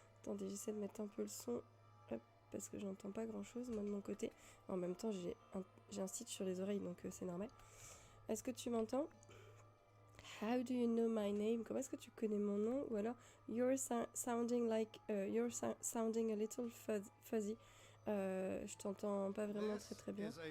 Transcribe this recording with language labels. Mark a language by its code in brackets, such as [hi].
[fr] Attendez, j'essaie de mettre un peu le son. Hop, parce que j'entends pas grand chose moi de mon côté. En même temps, j'ai un stitch sur les oreilles donc c'est normal. Est-ce que tu m'entends? [en] How do you know my name? [fr] Comment est-ce que tu connais mon nom? Ou alors [en] you're sounding a little fuzzy. [fr] Je t'entends pas vraiment très bien.